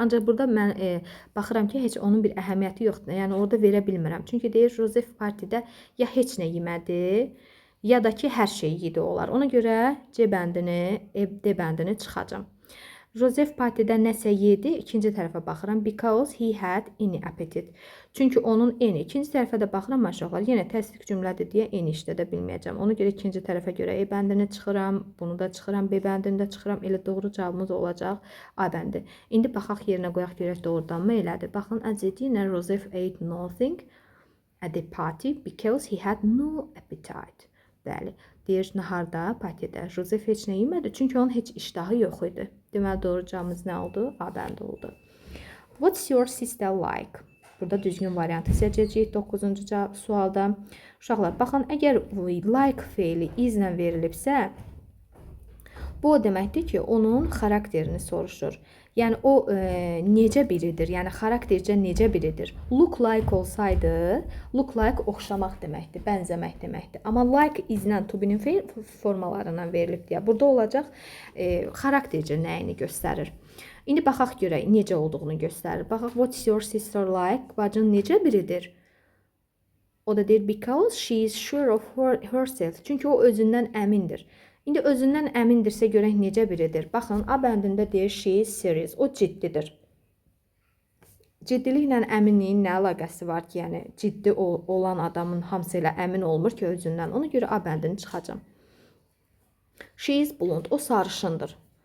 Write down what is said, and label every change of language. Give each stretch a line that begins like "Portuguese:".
Azerbaijani: Ancaq burada mən baxıram ki, heç onun bir əhəmiyyəti yoxdur, yəni orada verə bilmirəm. Çünki deyir, Joseph partidə ya heç nə yemədi, ya da ki, hər şey yedi olar. Ona görə C bəndini, D bəndini çıxacam. Joseph partidə nəsə yedi, ikinci tərəfə baxıram.
English: Because he had any appetite.
Azerbaijani: Çünki onun any. İkinci tərəfə də baxıram aşağılar. Yenə təsdiq cümlədir deyə any işlədə bilməyəcəm. Ona görə ikinci tərəfə görə E bəndini çıxıram. Bunu da çıxıram. B bəndini də çıxıram. Elə doğru cavabımız olacaq A bəndi. İndi baxaq yerinə qoyaq görək doğrudanmı elədir. Baxın,
English: at the dinner, Joseph ate nothing at the party because he had no appetite.
Azerbaijani: Bəli. Deyir, naharda, partidə Joseph heç nə yemədi, çünki onun heç iştahı yox idi. Deməli, doğru cavabımız nə oldu? A bəndi oldu.
English: What's your sister like?
Azerbaijani: Burada düzgün variantı seçəcəyik 9-cu sualda. Uşaqlar, baxın, əgər like feili izlə verilibsə, bu o deməkdir ki, onun xarakterini soruşur. Yəni, o necə biridir? Yəni, xaraktercə necə biridir? Look like olsaydı, look like oxşamaq deməkdir, bənzəmək deməkdir. Amma like izlə to be-nin formalarından verilib deyə. Burada olacaq xaraktercə nəyini göstərir. İndi baxaq görək, necə olduğunu göstərir. Baxaq,
English: what's your sister like?
Azerbaijani: Bacın necə biridir? O da deyir,
English: because she is sure of herself.
Azerbaijani: Çünki o özündən əmindir. İndi özündən əmindirsə görək necə biridir. Baxın, A bəndində deyir,
English: she is serious.
Azerbaijani: O ciddidir. Ciddiliklə əminliyin nə əlaqəsi var ki, yəni ciddi olan adamın hamısı ilə əmin olmur ki, özündən. Ona görə A bəndini çıxacam.
English: She is blonde.
Azerbaijani: O sarışındır.